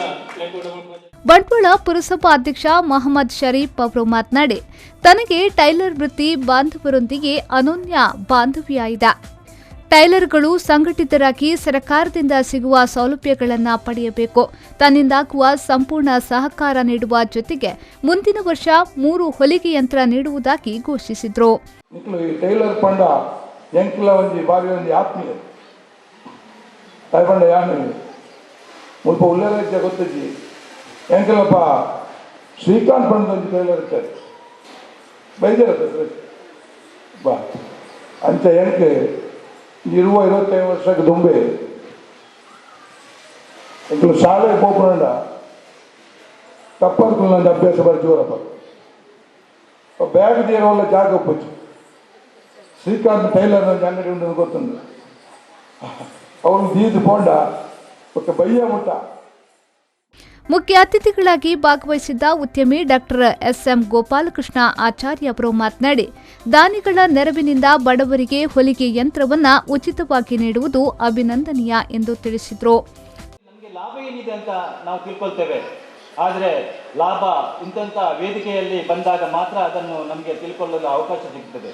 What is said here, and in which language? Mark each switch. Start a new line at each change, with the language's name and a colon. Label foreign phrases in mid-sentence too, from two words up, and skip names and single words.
Kannada: ಬಂಟ್ವಾಳ ಪುರಸಭಾ ಅಧ್ಯಕ್ಷ ಮೊಹಮ್ಮದ್ ಶರೀಫ್ ಅವರು ಮಾತನಾಡಿ, ತನಗೆ ಟೈಲರ್ ವೃತ್ತಿ ಬಾಂಧವರೊಂದಿಗೆ ಅನನ್ಯ ಬಾಂಧವ್ಯ ಇದೆ. ಟೈಲರ್ಗಳು ಸಂಘಟಿತರಾಗಿ ಸರ್ಕಾರದಿಂದ ಸಿಗುವ ಸೌಲಭ್ಯಗಳನ್ನು ಪಡೆಯಬೇಕು. ತನ್ನಿಂದಾಗುವ ಸಂಪೂರ್ಣ ಸಹಕಾರ ನೀಡುವ ಜೊತೆಗೆ ಮುಂದಿನ ವರ್ಷ 3 ಹೊಲಿಗೆ ಯಂತ್ರ ನೀಡುವುದಾಗಿ ಘೋಷಿಸಿದರು.
Tulu: ಟೈಲರ್ ಪಂಡ ಎಂಕ್ಲ ಒಂಜಿ ಬಾರಿ ಒಂಜಿ ಆತ್ಮೀಯ ಪಂಡ ಯಾನು ಮುಲ್ಪ ಉಳ್ಳೇರ ಗೊತ್ತಜ್ಜಿ ಎಂಕಲಪ್ಪ ಶ್ರೀಕಾಂತ್ ಪಂಡ ಒಂಜಿ ಟೈಲರ್ ಇರ್ತಾರೆ ಬೈದಿರತ್ತೆ ಬಾ ಅಂಚ ಎಂಕೆ 25 ವರ್ಷಕ್ಕೆ ದುಂಬೆ ಎಂಕಲು ಶಾಲೆ ಪೋಪುಂಡ ತಪ್ಪರ್ಕುಲು ನಂದು ಅಭ್ಯಾಸ ಬರ ಜೋರಪ್ಪ ಬ್ಯಾಗ್ ತೀರ ಒಳ್ಳೆ ಜಾಗ ಒಪ್ಪಚ್ಚು ಶ್ರೀಕಾಂತ್ ಟೈಲರ್ ನಂದು ಅಂಗಡಿ ಉಂಟು ಗೊತ್ತುಂಡು ಅವನು ದೀದು ಪೋಂಡ ಒಕ್ಕ ಬಯ್ಯ ಮುಟ್ಟ.
Kannada: ಮುಖ್ಯ ಅತಿಥಿಗಳಾಗಿ ಭಾಗವಹಿಸಿದ್ದ ಉದ್ಯಮಿ ಡಾಕ್ಟರ್ SM ಗೋಪಾಲಕೃಷ್ಣ ಆಚಾರ್ಯ ಅವರು ಮಾತನಾಡಿ, ದಾನಿಗಳ ನೆರವಿನಿಂದ ಬಡವರಿಗೆ ಹೊಲಿಗೆ ಯಂತ್ರವನ್ನ ಉಚಿತವಾಗಿ ನೀಡುವುದು ಅಭಿನಂದನೀಯ ಎಂದು ತಿಳಿಸಿದರು. ನಮಗೆ ಲಾಭ ಏನಿದೆ ಅಂತ ನಾವು ತಿಳ್ಕೊಳ್ತೇವೆ, ಆದರೆ ಲಾಭ ಇಂಥ ವೇದಿಕೆಯಲ್ಲಿ ಬಂದಾಗ ಮಾತ್ರ ಅದನ್ನು ನಮಗೆ ತಿಳ್ಕೊಳ್ಳಲು ಅವಕಾಶ ಸಿಗ್ತದೆ.